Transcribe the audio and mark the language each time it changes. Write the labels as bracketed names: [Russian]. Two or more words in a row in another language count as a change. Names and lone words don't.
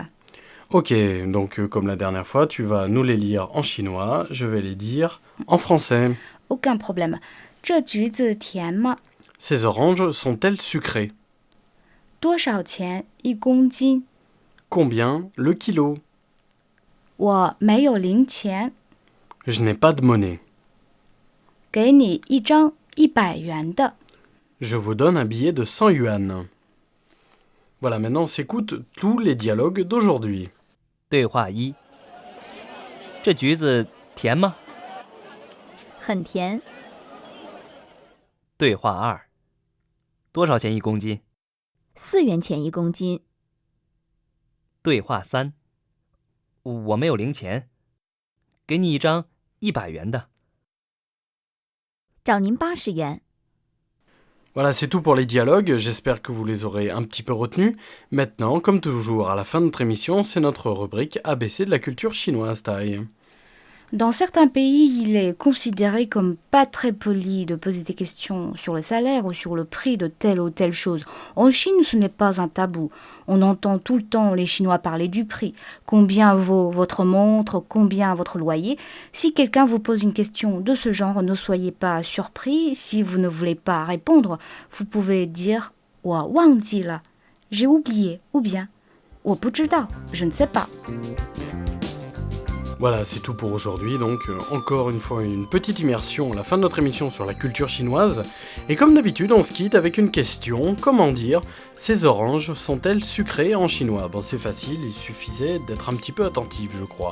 [French] Ok, donc comme la dernière fois, tu vas nous les lire en chinois, je vais les dire en français. Aucun problème. [Chinese] 这橘子甜吗？ [French] Ces oranges sont-elles sucrées? [Chinese] 多少钱一公斤？ [French] Combien le kilo? [Chinese] 我没有零钱， [French] Je n'ai pas de monnaie. [Chinese] 给你一张100元的。 [French] Je vous donne un billet de 100 yuan. Voilà, maintenant on s'écoute tous les dialogues d'aujourd'hui. [Chinese] 对话1：这橘子甜吗？很甜。对话2：多少钱一公斤？ 4元钱一公斤。对话3：我没有零钱，给你一张100元的。找您80元。 [French] Voilà, c'est tout pour les dialogues, j'espère que vous les aurez un petit peu retenus. Maintenant, comme toujours, à la fin de notre émission, c'est notre rubrique ABC de la culture chinoise, Tai. Dans certains pays, il est considéré comme pas très poli de poser des questions sur le salaire ou sur le prix de telle ou telle chose. En Chine, ce n'est pas un tabou. On entend tout le temps les Chinois parler du prix. Combien vaut votre montre? Combien votre loyer? Si quelqu'un vous pose une question de ce genre, ne soyez pas surpris. Si vous ne voulez pas répondre, vous pouvez dire « [Chinese] 我忘记了 », [French] j'ai oublié, ou bien « [Chinese] 我不知道 », [French] je ne sais pas. Voilà, c'est tout pour aujourd'hui, donc encore une fois une petite immersion à la fin de notre émission sur la culture chinoise. Et comme d'habitude, on se quitte avec une question, comment dire, ces oranges sont-elles sucrées en chinois? Bon, c'est facile, il suffisait d'être un petit peu attentif, je crois.